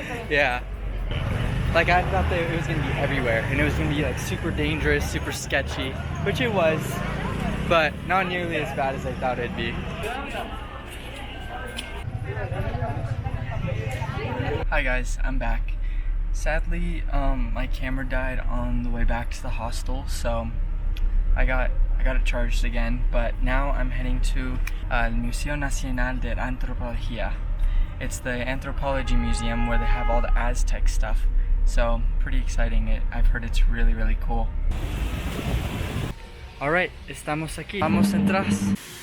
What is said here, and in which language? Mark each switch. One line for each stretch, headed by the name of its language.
English: Yeah. Like I thought that it was gonna be everywhere, and it was gonna be like super dangerous, super sketchy, which it was, but not nearly as bad as I thought it'd be. Hi guys, I'm back. Sadly, my camera died on the way back to the hostel, so I got it charged again. But now I'm heading to el Museo Nacional de Antropología. It's the Anthropology museum where they have all the Aztec stuff. So pretty exciting. I've heard it's really, really cool. All right,
Spanish: estamos aquí. Vamos atrás.